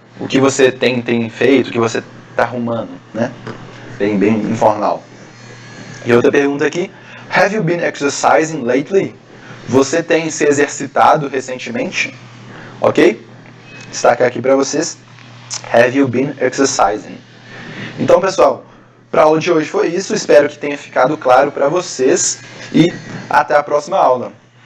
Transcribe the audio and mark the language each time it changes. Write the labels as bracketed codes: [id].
[pt] O que você tem feito, o que você está arrumando, né? Bem informal. E outra pergunta aqui, [en] have you been exercising lately? [pt] Você tem se exercitado recentemente? Ok? Destacar aqui para vocês, [en] have you been exercising? [pt] Então, pessoal, para a aula de hoje foi isso. Espero que tenha ficado claro para vocês e até a próxima aula.